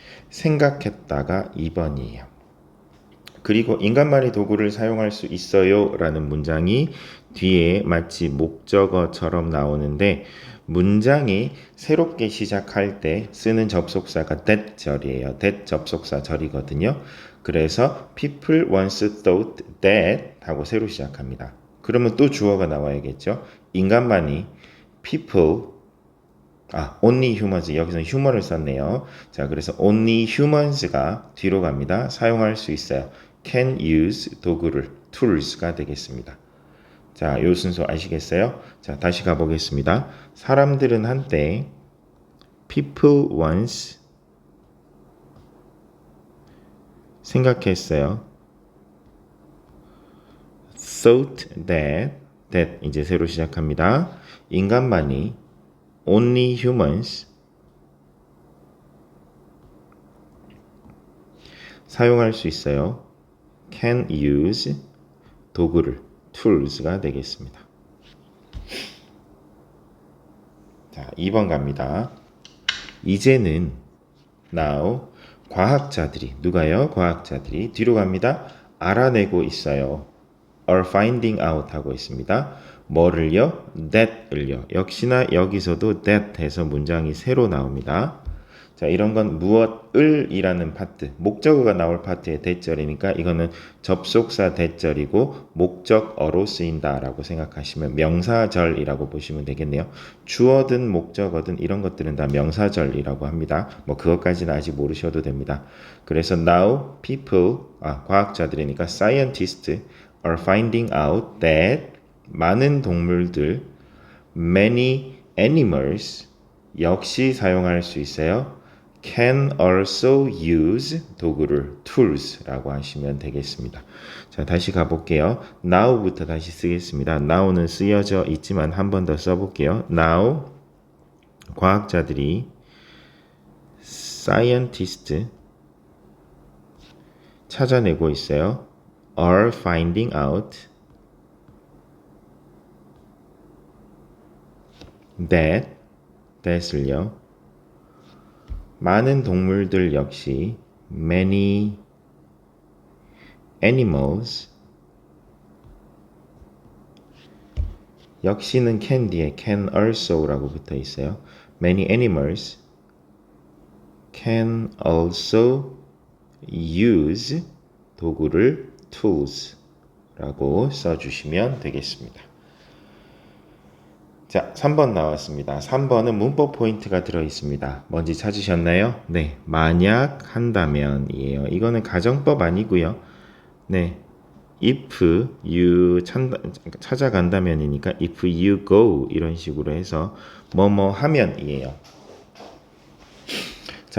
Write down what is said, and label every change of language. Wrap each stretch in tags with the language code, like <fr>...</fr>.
<ko>생각했다가 2번이에요. 그리고 인간말이 도구를 사용할 수 있어요 라는 문장이 뒤에 마치 목적어처럼 나오는데 문장이 새롭게 시작할 때 쓰는 접속사가 that 절이에요. that 접속사 절이거든요. 그래서</ko> <en>people once thought that</en> <ko>하고 새로 시작합니다. 그러면 또 주어가 나와야겠죠. 인간만이</ko> <en>people only humans.</en> <ko>여기서 human을 썼네요. 자, 그래서 only humans가 뒤로 갑니다. 사용할 수 있어요.</ko> <en>can use</en> <ko>도구를 tools가 되겠습니다. 자, 요 순서 아시겠어요? 자, 다시 가보겠습니다. 사람들은 한때 people once 생각했어요. thought that 이제 새로 시작합니다. 인간만이</ko> <en>only humans</en> <ko>사용할 수 있어요. can use 도구를 tools가 되겠습니다. 자, 2번 갑니다. 이제는 now 과학자들이 누가요? 과학자들이 뒤로 갑니다. 알아내고 있어요. are finding out 하고 있습니다. 뭐를요? that을요. 역시나 여기서도 that 해서 문장이 새로 나옵니다. 자, 이런 건 무엇을 이라는 파트, 목적어가 나올 파트의 대절이니까 이거는 접속사 대절이고 목적어로 쓰인다라고 생각하시면 명사절이라고 보시면 되겠네요. 주어든 목적어든 이런 것들은 다 명사절이라고 합니다. 뭐 그것까지는 아직 모르셔도 됩니다.</ko> <en>그래서 now people, 과학자들이니까 scientists are finding out that 많은 동물들, many animals</en> <ko>역시 사용할 수 있어요. can also use 도구를 tools라고 하시면 되겠습니다. 자, 다시 가볼게요. now부터 다시 쓰겠습니다. now는 쓰여져 있지만 한 번 더 써볼게요. now 과학자들이 scientist 찾아내고 있어요.</ko> <en>are finding out that을요.</en> <ko>많은 동물들 역시 many animals 역시는 can 뒤에 can also라고 붙어 있어요.</ko> <en>Many animals can also use</en> <ko>도구를</ko> <en>tools라고 써주시면 되겠습니다.</en> <ko>자, 3번 나왔습니다. 3번은 문법 포인트가 들어있습니다. 뭔지 찾으셨나요? 네, 만약 한다면이에요. 이거는 가정법 아니고요. 네, if you 찾아간다면이니까 if you go 이런 식으로 해서 뭐뭐 하면이에요. 자,</ko>